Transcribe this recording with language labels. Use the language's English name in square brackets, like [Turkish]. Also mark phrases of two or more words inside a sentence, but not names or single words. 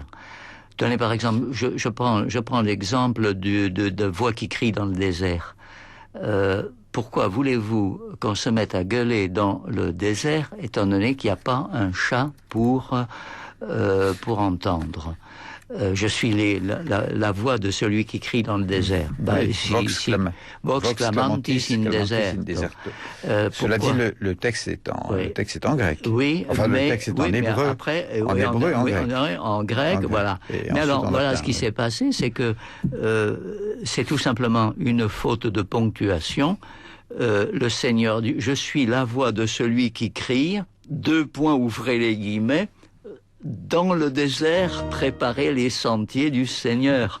[French] Tenez par exemple, je prends l'exemple de voix qui crie dans le désert. Pourquoi voulez-vous qu'on se mette à gueuler dans le désert, étant donné qu'il n'y a pas un chat pour entendre? Je suis la voix de celui qui crie dans le désert. [Latin] Vox clamantis in deserto. [French] Cela dit, le texte est en grec. Oui, enfin, le texte est en hébreu. Après, en grec, voilà. Mais alors, voilà, ce qui s'est passé, c'est que c'est tout simplement une faute de ponctuation. Le Seigneur dit, je suis la voix de celui qui crie, ouvrez les guillemets, dans le désert, préparez les sentiers du Seigneur.